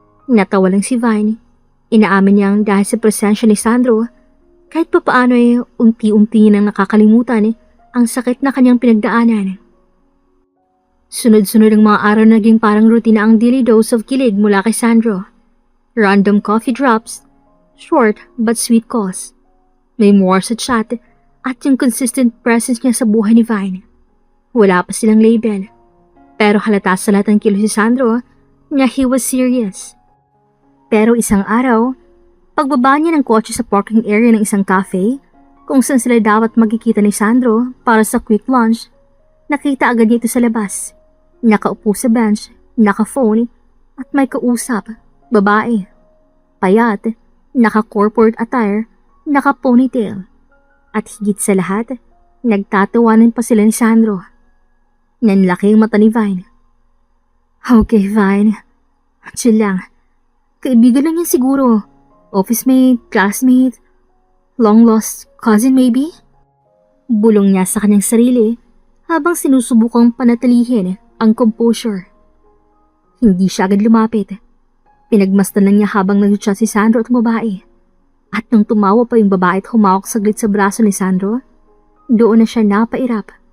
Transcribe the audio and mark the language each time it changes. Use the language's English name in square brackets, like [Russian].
[Filipino] Natawa lang si Vine. Inaamin niyang dahil sa presensya ni Sandro, kahit pa paano ay unti-unti nang nakakalimutan ang sakit na kanyang pinagdaanan. Sunod-sunod ang mga araw na naging parang rutina ang [English] daily dose of [Filipino] kilig mula kay Sandro. [English] Random coffee drops, short but sweet calls. [Filipino] May more sa chat at yung consistent presence niya sa buhay ni Vine. Wala pa silang label. Pero halata sa lahat ng kilos si Sandro na [English] he was serious. [Filipino] Pero isang araw, pagbaba niya ng kotse sa parking area ng isang cafe, kung saan sila dapat magkikita ni Sandro para sa quick lunch, nakita agad niya ito sa labas. Nakaupo sa bench, naka-phone, at may kausap, babae. Payat, naka-corporate attire, naka-ponytail. At higit sa lahat, nagtatawanan pa sila ni Sandro. Nanlaki ang mata ni Vine. Okay, Vine. Chill lang. Kaibigan lang yan siguro. [English] Office mate, classmate, long-lost cousin maybe? [Filipino] Bulong niya sa kanyang sarili habang sinusubukang panatilihin ang composure. Hindi siya agad lumapit. Pinagmasdan lang niya habang nag-chat si Sandro at babae. At nung tumawa pa yung babae at humawak saglit sa braso ni Sandro, doon na siya napairap.